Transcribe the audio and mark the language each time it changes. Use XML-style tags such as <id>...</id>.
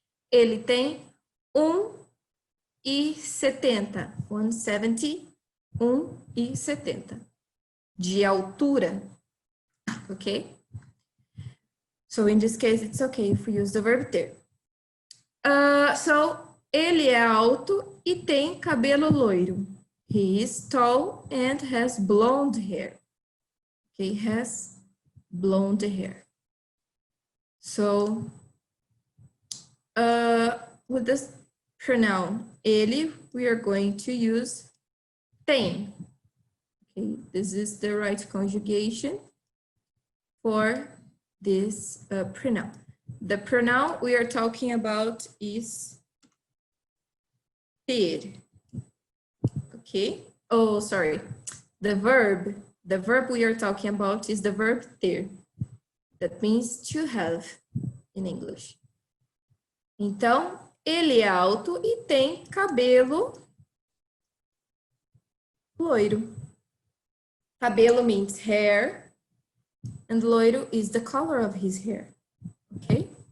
<pt>Ele tem 1,70. 1,70 de altura, ok?</pt> <en>So, in this case, it's okay if we use the verb ter.</en> <pt>So, ele é alto e tem cabelo loiro.</pt> <en>He is tall and has blonde hair. He has blonde hair. So, with this pronoun ele, we are going to use tem. Okay, this is the right conjugation for this pronoun. The pronoun we are talking about is ter. Okay. Oh, sorry. The verb we are talking about is the verb ter. That means to have in English.</en> <pt>Então, ele é alto e tem cabelo loiro.</pt> <en>Cabelo means hair, and loiro is the color of his hair. Okay?</en>